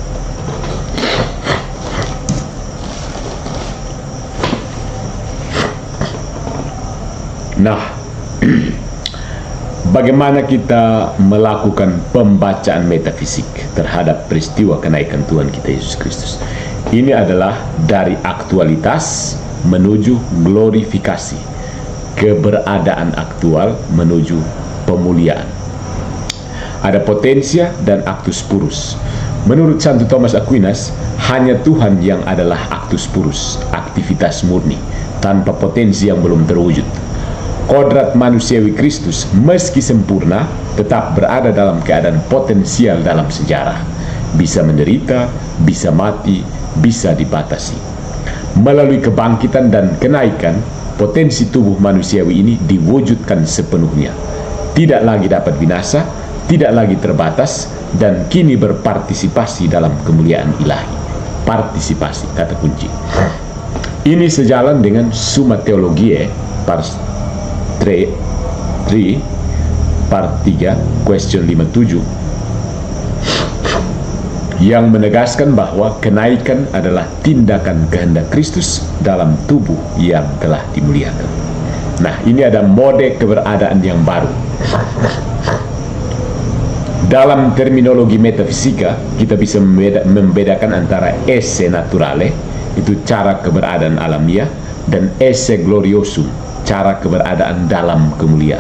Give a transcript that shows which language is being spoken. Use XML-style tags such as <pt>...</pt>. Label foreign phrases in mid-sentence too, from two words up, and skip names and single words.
<id>Nah, bagaimana kita melakukan pembacaan metafisik terhadap peristiwa kenaikan Tuhan kita Yesus Kristus? Ini adalah dari aktualitas menuju glorifikasi, keberadaan aktual menuju pemuliaan. Ada potensia dan</id> <la>actus purus.</la> <id>Menurut Santo Thomas Aquinas, hanya Tuhan yang adalah</id> <la>actus purus,</la> <id>aktivitas murni, tanpa potensi yang belum terwujud. Kodrat manusiawi Kristus meski sempurna tetap berada dalam keadaan potensial dalam sejarah, bisa menderita, bisa mati, bisa dibatasi. Melalui kebangkitan dan kenaikan, potensi tubuh manusiawi ini diwujudkan sepenuhnya, tidak lagi dapat binasa, tidak lagi terbatas, dan kini berpartisipasi dalam kemuliaan ilahi. Partisipasi, kata kunci. Ini sejalan dengan Summa Theologiae Pars 3 part 3 question 57 yang menegaskan bahwa kenaikan adalah tindakan kehendak Kristus dalam tubuh yang telah dimuliakan. Nah, ini ada mode keberadaan yang baru. Dalam terminologi metafisika, kita bisa membedakan antara</id> <la>esse naturale,</la> <id>itu cara keberadaan alamiah, dan</id> <la>esse gloriosum,</la> <id>cara keberadaan dalam kemuliaan.</id>